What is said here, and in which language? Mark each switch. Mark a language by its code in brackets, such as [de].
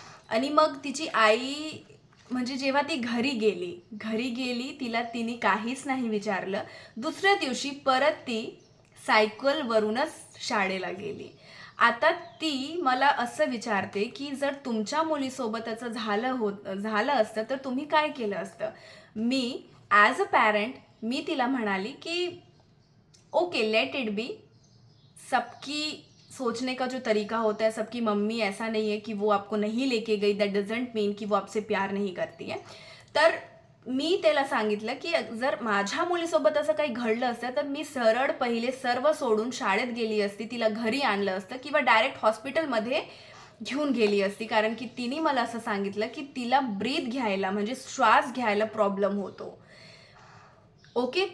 [mr] आणि मग तिची आई म्हणजे जेव्हा ती घरी गेली तिने काहीच नाही विचारलं. दुसऱ्या दिवशी परत ती सायकलवरूनच शाळेला गेली. आता ती मला असं विचारते की जर तुमच्या मुलीसोबत असं झालं असतं तर तुम्ही काय केलं असतं. मी ॲज अ पॅरेंट मी तिला म्हणाली की [hi] ओके, [en] let it be, [hi] सबकी सोचने का जो तरीका होता है, सबकी मम्मी ऐसा नहीं है कि वो आपको नहीं लेके गई, [en] that doesn't mean [hi] की वो आपसे प्यार नहीं करती है. [mr] तर मी त्याला सांगितलं की जर माझ्या मुलीसोबत असं काही घडलं असतं तर मी सरळ पहिले सर्व सोडून शाळेत गेली असती, तिला घरी आणलं असतं किंवा डायरेक्ट हॉस्पिटलमध्ये घेऊन गेली असती. कारण की तिने मला असं सांगितलं की तिला ब्रीथ घ्यायला म्हणजे श्वास घ्यायला प्रॉब्लेम होतो. ओके.